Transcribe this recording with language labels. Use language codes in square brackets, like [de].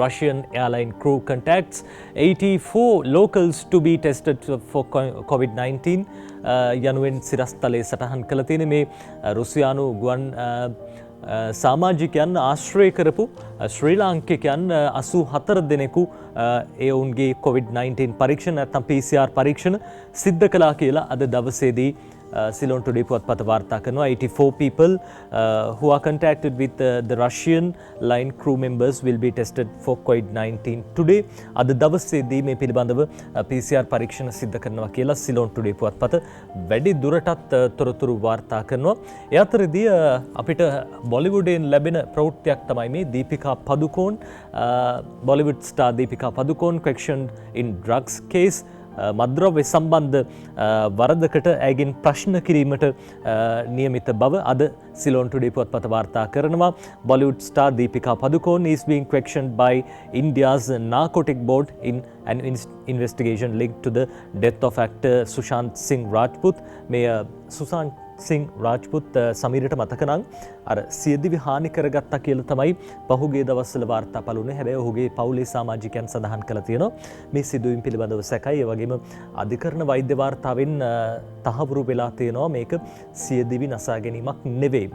[si] Russian airline crew contacts 84 locals to be tested for COVID-19 යනුවෙන් සිරස්තලයේ සටහන් කළ තියෙන මේ රුසියානු ගුවන් සමාජිකයන් ආශ්‍රය කරපු ශ්‍රී ලාංකිකයන් 84 දෙනෙකු ඒ ඔවුන්ගේ COVID-19 පරීක්ෂණ නැත්නම් PCR පරීක්ෂණ සිද්ධ කළා කියලා අද දවසේදී [en] Ceylon Today පුවත්පත වාර්තා කරනවා 84 people who are contacted with the Russian line crew members will be tested for COVID-19 today. [si] අද දවසේදී මේ පිළිබඳව PCR පරීක්ෂණ සිද්ධ කරනවා කියලා Ceylon Today පුවත්පත වැඩි දුරටත් තොරතුරු වාර්තා කරනවා. ඒ අතරදී අපිට බොලිවුඩෙන් ලැබෙන ප්‍රවෘත්තියක් තමයි මේ Deepika පදුකෝන් Bollywood star Deepika පදුකෝන් questioned in drugs case මද්‍රව්‍ය සම්බන්ධ වරදකට ඇගෙන් ප්‍රශ්න කිරීමට නියමිත බව අද Ceylon Today පුවත්පත වාර්තා කරනවා. [en] Bollywood star Deepika Padukone is being questioned by India's narcotic board in an investigation linked to the death of actor Sushant Singh Rajput. [si] මේ Sushant Singh Rajput සමීරට මතක නම් අර සියදිවි හානි කරගත්තා කියලා තමයි පහුගිය දවස්වල වාර්තා පළුනේ. හැබැයි ඔහුගේ පවුලේ සමාජිකයන් සඳහන් කළා තියෙනවා මේ සිදුවීම් පිළිබඳව සැකයි. ඒ වගේම අධිකරණ වෛද්‍ය වාර්තාවෙන් තහවුරු වෙලා තියෙනවා මේක සියදිවි නසා ගැනීමක් නෙවෙයි.